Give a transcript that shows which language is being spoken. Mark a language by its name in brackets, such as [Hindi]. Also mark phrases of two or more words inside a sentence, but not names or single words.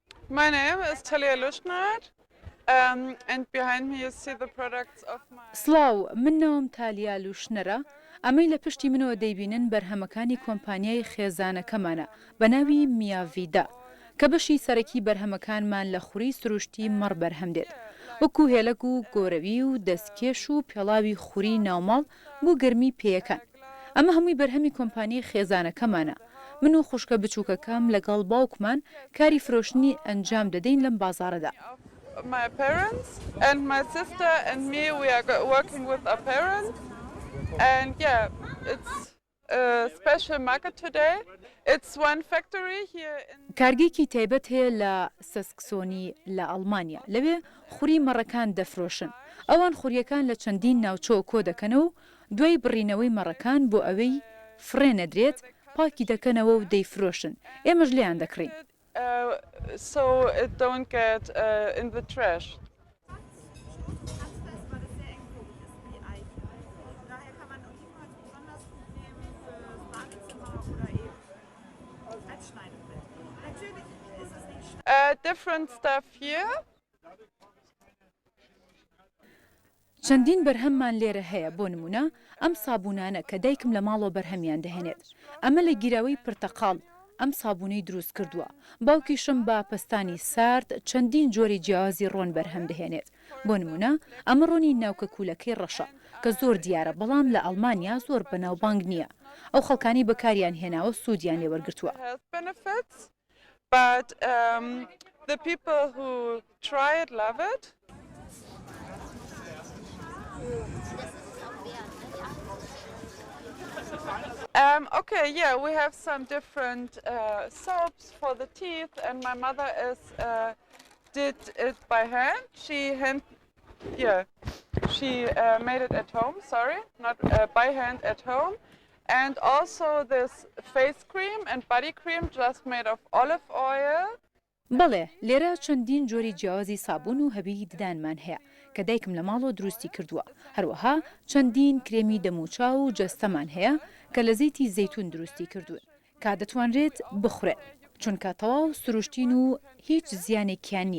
[English] My name is Talia Lushnard, and behind me you see the products of my... [Central Kurdish] سڵاو، من ناوم تالیا لوشنەرە. ئەمەی لە پشتی منەوە دەیبینن بەرهەمەکانی کۆمپانیای خێزانەکەمانە بە ناوی میاڤیدا کە بەشی سەرەکی بەرهەمەکانمان لە خوری سروشتی مەڕ بەرهەم دێت، وەکو هێلک و گۆرەوی و دەستکێش و پێڵاوی خوری ناوماڵ بۆ گەرمی پێیەکان. ئەمە هەمووی بەرهەمی کۆمپانیای خێزانەکەمانە. من و خوشکە بچووکەکەم لەگەڵ باوکمان کاری فرۆشتنی ئەنجام دەدەین لەم بازاڕەدا. [English] My parents and my sister and me, we are working with our parents, and yeah, it's a special market today. It's one factory here in... [Central Kurdish] کارگێکی تایبەت هەیە لە سەسکسۆنی لە ئەڵمانیا، لەوێ خوری مەڕەکان دەفرۆشن. ئەوان خوریەکان لە چەندین ناوچەوە کۆ دەکەنەوە و دوای بڕینەوەی مەڕەکان بۆ ئەوەی فرێنەدرێت پاکی دەکەنەوە و دەیفرۆشن. ئێمەش لێیان دەکڕین. [English] So it don't get in the trash. Different stuff here. [Central Kurdish] چەندین بەرهەممان لێرە هەیە، بۆ نمونە ئەم سابوونانە کە دایکم لە ماڵەوە بەرهەمیان دەهێنێت. ئەمە لە گیراوەی پرتەقاڵ ئەم سابوونەی دروست کردووە. باوکیشم بە پەستانی سارد چەندین جۆری جیاوازی ڕۆن بەرهەم دەهێنێت. بۆ نمونە ئەمە ڕۆنی ناوکە کوولەکەی ڕەشە کە زۆر دیارە، بەڵام لە ئەڵمانیا زۆر بەناوبانگ نییە. ئەو خەڵکانی بەکاریان هێناوە سوودیان لێوەرگرتووە. [English] But the people who try it love it. Okay, yeah, we have some different soaps for the teeth, and my mother did it by hand. She made it at home. Sorry, not by hand at home. And also this face cream and body cream just made of olive oil. [Central Kurdish] بەڵێ، لێرە چەندین جۆری جیاوازی سابوون و هەبی ددانمان هەیە کە دایکم لە ماڵەوە دروستی کردووە. هەروەها چەندین کرێمی دەموچاو و جەستەمان هەیە کە لە زەیتی زەیتون دروستی کردوون کا دەتوانرێت بخورێت، چونکە تەواو سروشتین و هیچ زیانێکیان نییە.